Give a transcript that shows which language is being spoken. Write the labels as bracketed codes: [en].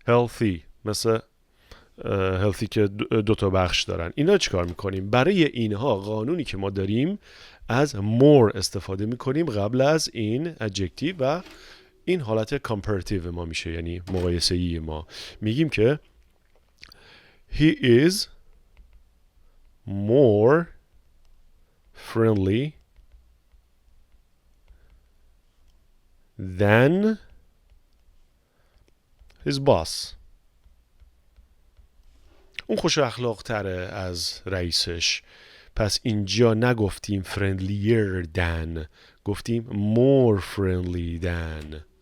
[fa] healthy مثل healthy که دوتا بخش دارن. اینا چیکار میکنیم؟ برای اینها قانونی که ما داریم از more استفاده میکنیم قبل از این adjective و این حالت comparative ما میشه، یعنی مقایسه‌ای ما. میگیم که [en] he is more friendly than his boss. [fa] اون خوش اخلاق تره از رئیسش. پس اینجا نگفتیم [en] friendlier than، [fa] گفتیم [en] more friendly than.